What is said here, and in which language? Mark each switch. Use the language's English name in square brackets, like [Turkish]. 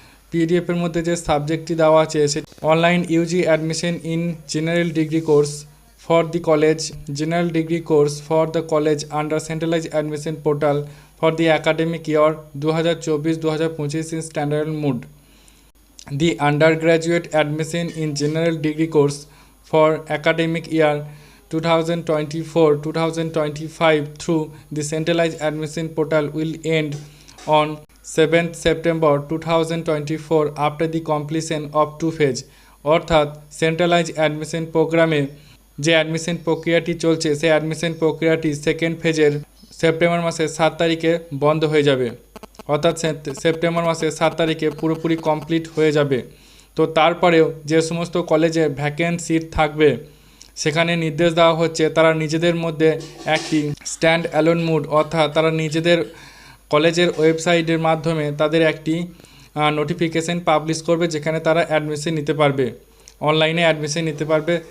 [Bangla] পিডিএফের মধ্যে যে সাবজেক্টটি দেওয়া আছে সে [English] Online UG admission in general degree course for the college, general degree course for the college under centralize admission portal for the academic year 2024-2025 in standard mood. The undergraduate admission in general degree course for academic year 2024-2025 through the centralized admission portal will end on 7th September 2024 after the completion of two phase। [Bangla] অর্থাৎ centralise admission প্রোগ্রামে যে admission প্রক্রিয়াটি চলছে সেই admission প্রক্রিয়াটি second ফেজের September মাসের 7 তারিখে বন্ধ হয়ে যাবে। অর্থাৎ সেপ্টেম্বর মাসের 7 তারিখে পুরোপুরি কমপ্লিট হয়ে যাবে। তো তারপরেও যে সমস্ত কলেজে ভ্যাকেন্ট সিট থাকবে সেখানে নির্দেশ দেওয়া হচ্ছে তারা নিজেদের মধ্যে একটি স্ট্যান্ড অ্যালোন মুড, অর্থাৎ তারা নিজেদের কলেজের ওয়েবসাইটের মাধ্যমে তাদের একটি নোটিফিকেশন পাবলিশ করবে, যেখানে তারা অ্যাডমিশন নিতে পারবে, অনলাইনে অ্যাডমিশন নিতে পারবে।